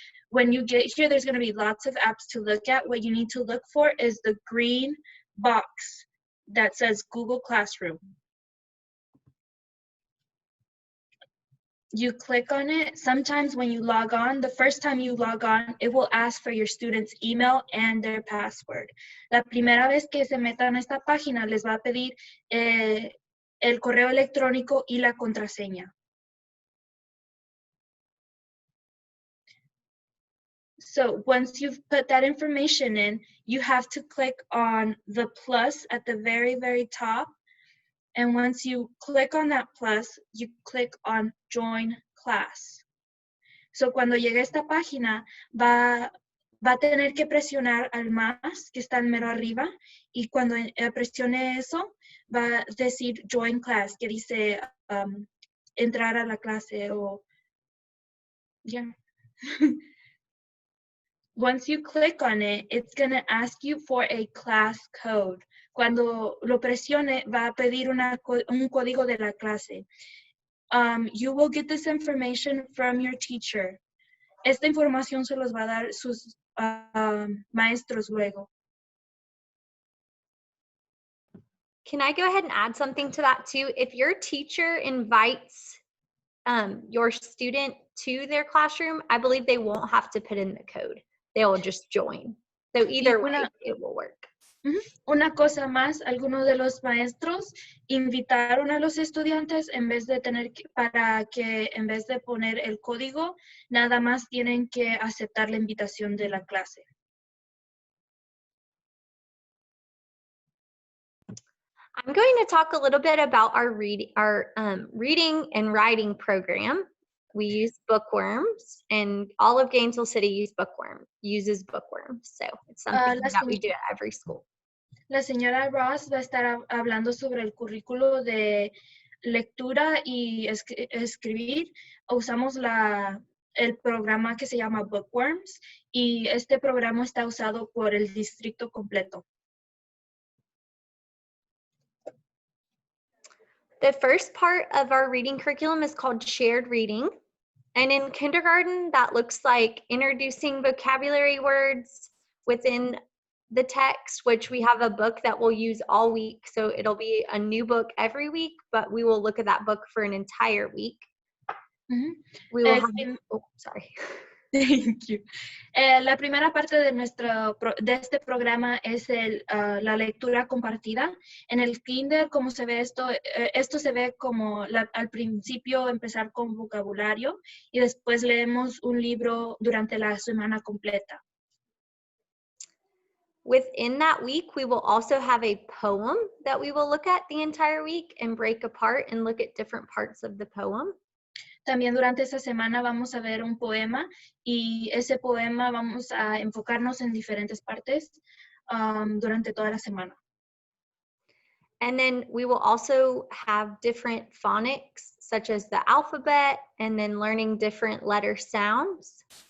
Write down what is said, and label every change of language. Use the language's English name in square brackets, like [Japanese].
[English] When you get here, there's going to be lots of apps to look at. What you need to look for is the green box that says Google Classroom. You click on it. Sometimes when you log on, the first time you log on, it will ask for your student's email and their password. [Spanish] La primera vez que se metan a esta página, les va a pedir el correo electrónico y la contraseña. [English] So once you've put that information in, you have to click on the plus at the very, very top. And once you click on that plus, you click on Join Class. [Spanish] So cuando llegue a esta página, va a tener que presionar al más que está al mero arriba. Y cuando presione eso, va a decir [English] Join Class, [Spanish] que dice entrar a la clase o... [English] Yeah. Once you click on it, it's going to ask you for a class code. [Spanish] Cuando lo presione, va a pedir un código de la clase. [English] You will get this information from your teacher. [Spanish] Esta información se los va a dar sus maestros luego. [English] Can I go ahead and add something to that too? If your teacher invites your student to their classroom, I believe they won't have to put in the code. They will just join. So either way, it will work. [Spanish] Una cosa más, algunos de los maestros invitaron a los estudiantes en vez de en vez de poner el código, nada más tienen que aceptar la invitación de la clase. [English] I'm going to talk a little bit about our reading and writing program. we use bookworms, and all of Gainesville City uses bookworms. So it's something that we do at every school. [Spanish] La señora Ross va a estar hablando sobre el currículo de lectura y escribir. Usamos el programa que se llama Bookworms y este programa está usado por el distrito completo. [English] The first part of our reading curriculum is called shared reading. And in kindergarten, that looks like introducing vocabulary words within the text, which we have a book that we'll use all week. So it'll be a new book every week, but we will look at that book for an entire week. We will have, sorry. Thank you. [Spanish] La primera parte de este programa es la lectura compartida. En el kinder, como se ve esto se ve como al principio empezar con vocabulario y después leemos un libro durante la semana completa. [English] Within that week, we will also have a poem that we will look at the entire week and break apart and look at different parts of the poem. [Spanish] También durante esta semana vamos a ver un poema y ese poema vamos a enfocarnos en diferentes partes durante toda la semana. [English] And then we will also have different phonics, such as the alphabet, and then learning different letter sounds.